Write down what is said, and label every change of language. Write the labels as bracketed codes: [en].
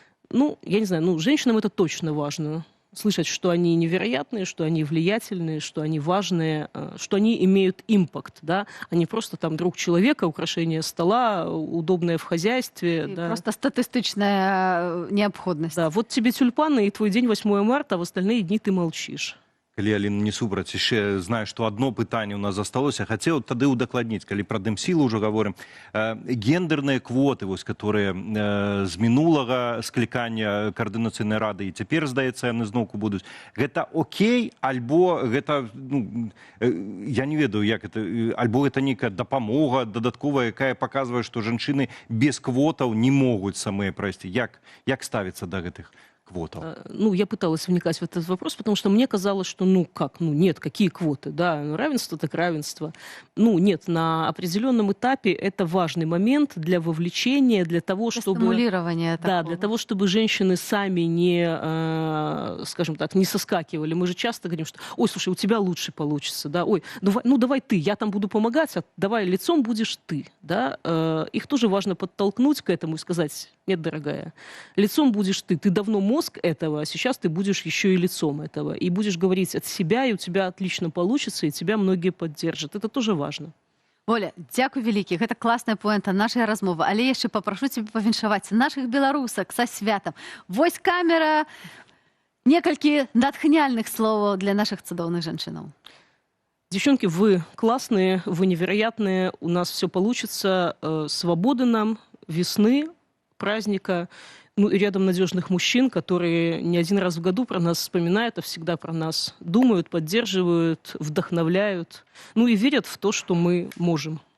[ru] Ну, я не знаю, ну, женщинам это точно важно. Слышать, что они невероятные, что они влиятельные, что они важные, что они имеют импакт, да, а не просто там друг человека, украшение стола, удобное в хозяйстве. Да. Просто статистичная необходимость. Да, вот тебе тюльпаны и твой день 8 марта, а в остальные дни ты молчишь. [be] Калі, Аліна, не супраць, яшчэ знаю, што одно пытанне у нас засталося. Хацеў тады ўдакладніць, калі пра дэмсілу ўжо гаворым. Гендерныя квоты, вось, которые з мінулага склікання Координацыйнай рады і цяпер, здаецца, яны зноўку будуць. Гэта окей, альбо гэта, ну, я не ведаю, як это, альбо гэта нейкая дапамога дадатковая, якая паказвае, што жанчыны без квотаў не могуць самыя прайсці. Як ставіцца да гэтых квотов? [ru] Ну, я пыталась вникать в этот вопрос, потому что мне казалось, что, ну, как, ну, нет, какие квоты, да, ну, равенство так равенство. Ну, нет, на определенном этапе это важный момент для вовлечения, для того, чтобы... Стимулирование такого. Да, для того, чтобы женщины сами не, скажем так, не соскакивали. Мы же часто говорим, что, ой, слушай, у тебя лучше получится, да, ой, ну, давай ты, я там буду помогать, а давай лицом будешь ты, да. Их тоже важно подтолкнуть к этому и сказать, нет, дорогая, лицом будешь ты давно мозг этого, а сейчас ты будешь еще и лицом этого. И будешь говорить от себя, и у тебя отлично получится, и тебя многие поддержат. Это тоже важно. [be] Оля, дзякуй вялікі. Гэта класная поэнта нашай размовы. Але яшчэ папрашу цябе павіншаваць нашых беларусак са святам. Вось камера. Некалькі натхняльных словаў для наших цудоўных жанчынаў. [ru] Девчонки, вы классные, вы невероятные. У нас все получится. Свободы нам, весны, праздника. Ну, и рядом надежных мужчин, которые не один раз в году про нас вспоминают, а всегда про нас думают, поддерживают, вдохновляют, ну и верят в то, что мы можем.